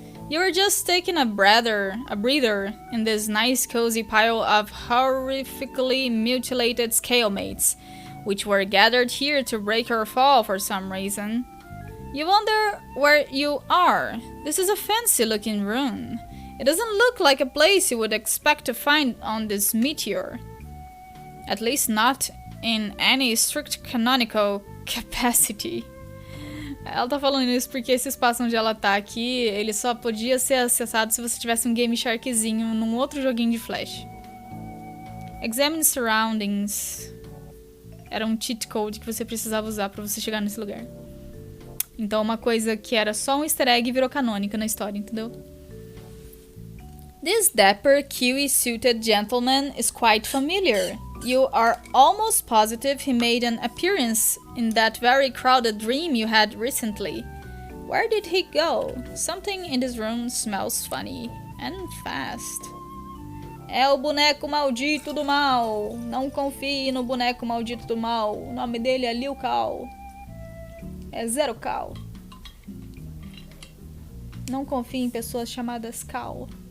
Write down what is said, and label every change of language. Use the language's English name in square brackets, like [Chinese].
[English] You were just taking a breather in this nice cozy pile of horrifically mutilated scalemates, which were gathered here to break your fall for some reason. You wonder where you are. This is a fancy looking room. It doesn't look like a place you would expect to find on this meteor. At least not in any strict canonical capacity. [Portuguese] Ela tá falando isso porque esse espaço onde ela tá aqui, ele só podia ser acessado se você tivesse um Game Sharkzinho num outro joguinho de Flash. [English] Examine surroundings. [Portuguese] Era um cheat code que você precisava usar pra você chegar nesse lugar. Então uma coisa que era só um easter egg virou canônica na história, entendeu? [English] This dapper, kiwi-suited gentleman is quite familiar. You are almost positive he made an appearance in that very crowded dream you had recently. Where did he go? Something in this room smells funny and fast. [Portuguese] É o boneco maldito do mal. Não confie no boneco maldito do mal. O nome dele é Liu Kao. É Zero Kao. Não confie em pessoas chamadas Kao.